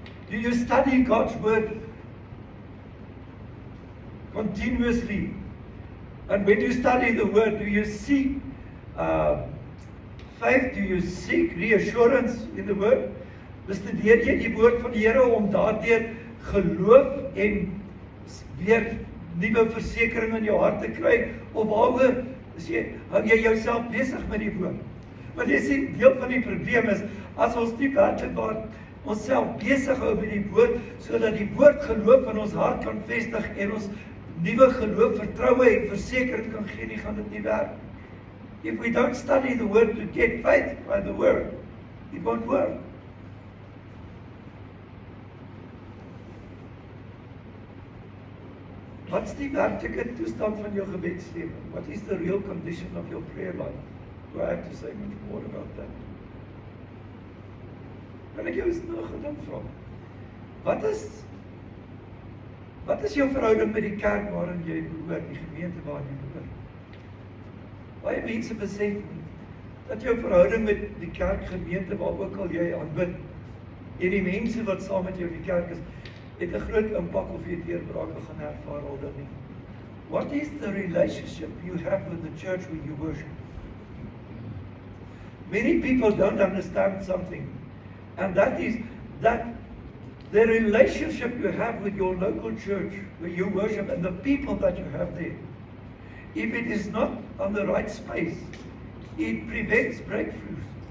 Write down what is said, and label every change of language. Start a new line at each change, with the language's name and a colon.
English: Do you study God's word continuously? And when you study the word, do you seek faith? Do you seek reassurance in the word?
Afrikaans: Bestudeer jy die woord van die Here om daardeur geloof en weer nuwe versekering in jou hart te kry? Of waaroor hou jy jouself besig met die woord? Want jy sien, deel van die probleem is, as ons nie werklik onsself besig hou met die woord, sodat die woord geloof in ons hart kan vestig en ons nuwe geloof, vertroue en versekering kan gee, nie gaan dit nie werk.
English: If we don't study the word to get faith by the word, it won't work.
Afrikaans: Wat is die werklike toestand van jou gebedslewe?
English: What is the real condition of your prayer life? Do I have to say much more about that?
Afrikaans: Kan ek jou eens nog 'n ding vra? Wat is jou verhouding met die kerk waarin jy behoort, die gemeente waarin jy behoort? Baie mense besef nie dat jou verhouding met die kerkgemeente waar ook al jy aanbid en die mense wat saam met jou in die kerk is, het 'n groot impak of jy deurbrake gaan ervaar al dan nie.
English: What is the relationship you have with the church where you worship? Many people don't understand something, and that is that the relationship you have with your local church where you worship and the people that you have there, if it is not on the right space, it prevents breakthroughs.